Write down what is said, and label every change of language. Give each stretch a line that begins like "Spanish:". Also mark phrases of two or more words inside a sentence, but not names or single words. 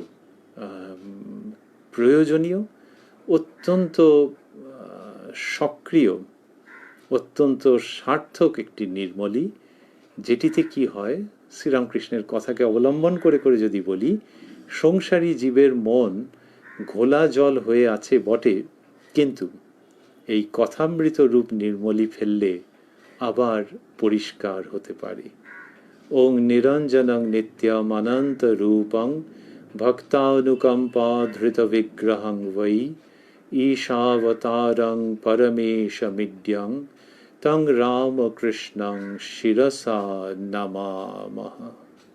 Bangla: প্রয়োজনীয়, অত্যন্ত সক্রিয়, অত্যন্ত সার্থক একটি নির্মলি, যেটিতে কি হয়, শ্রীরামকৃষ্ণের কথাকে অবলম্বন করে করে যদি বলি, সংসারী জীবের মন ঘোলা জল হয়ে আছে বটে, কিন্তু এই কথামৃত রূপ নির্মলি ফেললে আবার পরিষ্কার হতে পারে।
Sanskrit: ওং নিরঞ্জনং নিত্যমনন্ত রূপং ভক্তানুকম্পা ধৃত বিগ্রহং বৈ ঈশাবতারং পরমেশমিড্যং তং রামকৃষ্ণং শিরসা নমামহ।